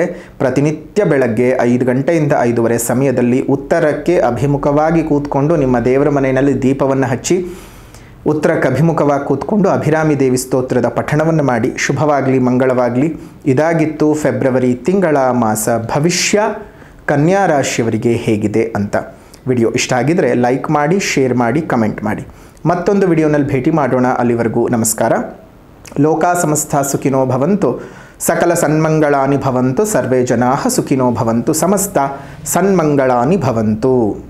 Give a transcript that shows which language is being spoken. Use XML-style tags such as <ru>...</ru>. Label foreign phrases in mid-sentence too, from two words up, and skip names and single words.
<kn>ಪ್ರತಿನಿತ್ಯ ಬೆಳಗ್ಗೆ 5 ಗಂಟೆಯಿಂದ 5:30 ಸಮಯದಲ್ಲಿ ಉತ್ತರಕ್ಕೆ ಅಭಿಮುಖವಾಗಿ ಕೂತ್ಕೊಂಡು ನಿಮ್ಮ ದೇವರ ಮನೆಯಲ್ಲಿ ದೀಪವನ್ನು ಹಚ್ಚಿ ಉತ್ತರಕ್ಕೆ ಅಭಿಮುಖವಾಗಿ ಕೂತ್ಕೊಂಡು ಅಭಿರಾಮಿ ದೇವಿ ಸ್ತೋತ್ರದ ಪಠಣವನ್ನು ಮಾಡಿ. ಶುಭವಾಗಲಿ, ಮಂಗಳವಾಗಲಿ. ಇದಾಗಿತ್ತು ಫೆಬ್ರವರಿ ತಿಂಗಳ ಮಾಸ ಭವಿಷ್ಯ ಕನ್ಯಾ ರಾಶಿಯವರಿಗೆ ಹೇಗಿದೆ ಅಂತ. ವಿಡಿಯೋ ಇಷ್ಟ ಆಗಿದರೆ ಲೈಕ್ ಮಾಡಿ, ಶೇರ್ ಮಾಡಿ, ಕಮೆಂಟ್ ಮಾಡಿ. ಮತ್ತೊಂದು ವಿಡಿಯೋನಲ್ಲಿ ಭೇಟಿ ಮಾಡೋಣ. ಅಲ್ಲಿವರೆಗೂ ನಮಸ್ಕಾರ.</kn> <sa>ಲೋಕಾ ಸಮಸ್ತ ಸುಖಿನೋ ಭವಂತು, ಸಕಲ ಸನ್ಮಂಗಳಾನಿ ಭವಂತು, ಸರ್ವೇ ಜನಾಃ ಸುಖಿನೋ ಭವಂತು, ಸಮಸ್ತ ಸನ್ಮಂಗಳಾನಿ ಭವಂತು.</sa>